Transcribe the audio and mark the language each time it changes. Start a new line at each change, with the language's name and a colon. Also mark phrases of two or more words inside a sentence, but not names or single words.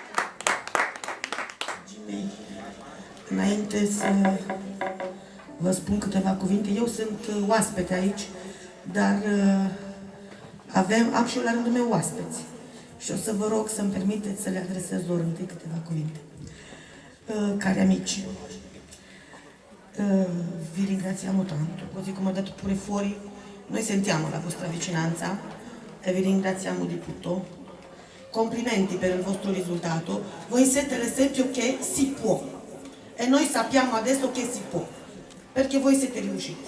Romanian: Înainte să vă spun câteva cuvinte, eu sunt oaspete aici, dar am și eu la rândul meu oaspeți. Și o să vă rog să-mi permiteți să le adresez lor întâi câteva cuvinte.
Italian: Cari amici, vi ringraziamo tanto, così come ha detto pure fuori, noi sentiamo la vostra vicinanza e vi ringraziamo di tutto. Complimenti per il vostro risultato, voi siete l'esempio che si può e noi sappiamo adesso che si può, perché voi siete riusciti.